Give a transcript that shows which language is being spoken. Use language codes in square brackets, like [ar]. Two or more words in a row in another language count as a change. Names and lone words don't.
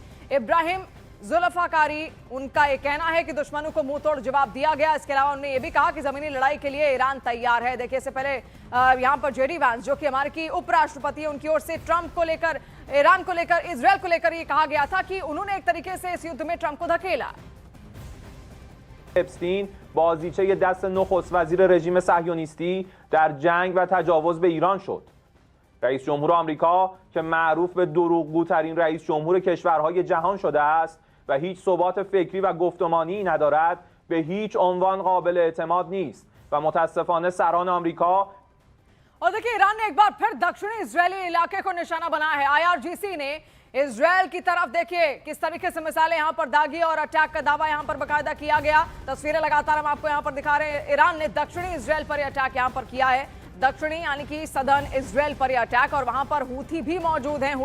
[hi] इब्राहिम जुल्फिकारी, उनका यह कहना है कि दुश्मनों को मुंह तोड़ जवाब दिया गया। इसके अलावा उन्होंने यह भी कहा कि जमीनी लड़ाई के लिए ईरान तैयार है। देखिए, इससे पहले यहां पर जेडी वैंस, जो कि अमेरिकी उपराष्ट्रपति है, उनकी ओर से ट्रंप को लेकर, ईरान को लेकर, इजरायल को लेकर यह कहा गया था कि उन्होंने एक तरीके से इस युद्ध में ट्रंप को धकेला। [fa] اپستین بازیچه دست نخست وزیر رژیم صهیونیستی در جنگ و تجاوز به ایران شد. رئیس جمهور آمریکا که معروف به دروغگوترین رئیس جمهور کشورهای جهان شده است و هیچ ثبات فکری و گفتمانی ندارد، به هیچ عنوان قابل اعتماد نیست و متاسفانه سران آمریکا. [hi] और देखिए, ईरान ने एक बार फिर दक्षिणी इजरायली इलाके को निशाना बनाया है। IRGC ने इजरायल की तरफ देखिए किस तरीके से मिसाइलें यहां पर दागी और अटैक का दावा यहां पर बकायदा किया गया। तस्वीरें लगातार हम आपको यहां पर दिखा रहे हैं। ईरान ने दक्षिणी इजरायल पर अटैक यहां पर किया है, दक्षिणी यानी कि सदर्न इजरायल पर यह अटैक, और वहां पर हूथी भी मौजूद हैं।